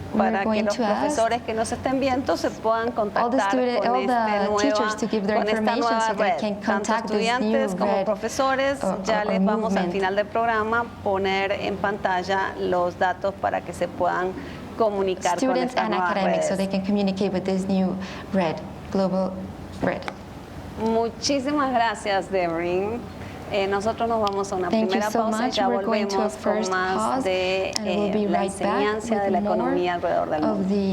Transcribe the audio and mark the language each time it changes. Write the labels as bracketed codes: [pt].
[es] para que los profesores que nos estén viendo se puedan contactar con esta nueva red. Tanto estudiantes como profesores, ya les vamos al final del programa poner en pantalla los datos para que se puedan comunicar con esta nueva red. [en] So they can communicate with this new red, global red. [es] Muchísimas gracias, Devrim. Nosotros nos vamos a una primera pausa y ya volvemos con más de la enseñanza de la economía alrededor del mundo.